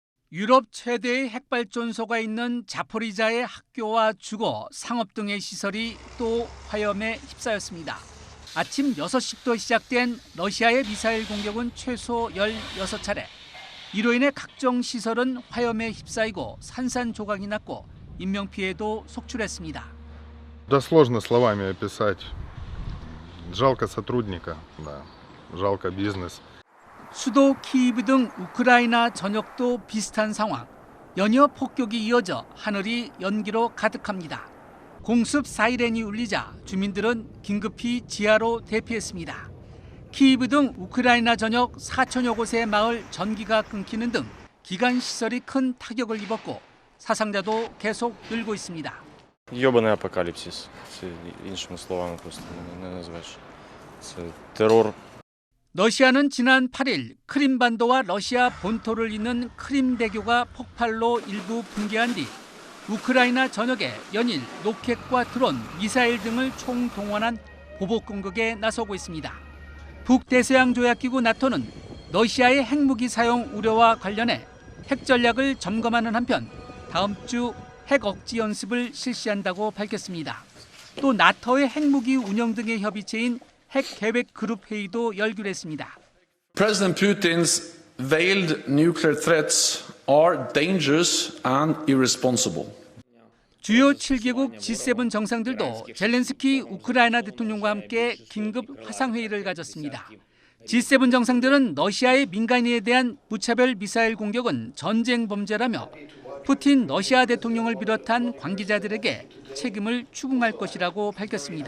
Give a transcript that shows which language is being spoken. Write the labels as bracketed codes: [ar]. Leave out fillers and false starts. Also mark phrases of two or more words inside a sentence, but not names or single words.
[ko] 유럽 최대의 핵발전소가 있는 자포리자의 학교와 주거, 상업 등의 시설이 또 화염에 휩싸였습니다. 아침 6시부터 시작된 러시아의 미사일 공격은 최소 16차례. 이로 인해 각종 시설은 화염에 휩싸이고 산산조각이 났고 인명피해도 속출했습니다. [ru] Да сложно словами описать. Жалко сотрудника, да. Жалко бизнес. [ko] 수도 키이브 등 우크라이나 전역도 비슷한 상황. 연이어 폭격이 이어져 하늘이 연기로 가득합니다. 공습 사이렌이 울리자 주민들은 긴급히 지하로 대피했습니다. 키이브 등 우크라이나 전역 4천여 곳의 마을 전기가 끊기는 등 기관 시설이 큰 타격을 입었고 사상자도 계속 늘고 있습니다. [uk] Йобаний апокаліпсис. Це іншими словами просто не назвеш. Це терор. [ko] 러시아는 지난 8일 크림반도와 러시아 본토를 잇는 크림대교가 폭발로 일부 붕괴한 뒤 우크라이나 전역에 연일 로켓과 드론, 미사일 등을 총동원한 보복 공격에 나서고 있습니다. 북대서양 조약기구 나토는 러시아의 핵무기 사용 우려와 관련해 핵 전략을 점검하는 한편 다음 주 핵 억지 연습을 실시한다고 밝혔습니다. 또 나토의 핵무기 운영 등의 협의체인 핵 계획 그룹 회의도 열기했습니다. [en] President Putin's veiled nuclear threats are dangerous and irresponsible. [ko] 주요 7개국 G7 정상들도 젤렌스키 우크라이나 대통령과 함께 긴급 화상회의를 가졌습니다. G7 정상들은 러시아의 민간인에 대한 무차별 미사일 공격은 전쟁 범죄라며 푸틴 러시아 대통령을 비롯한 관계자들에게 책임을 추궁할 것이라고 밝혔습니다.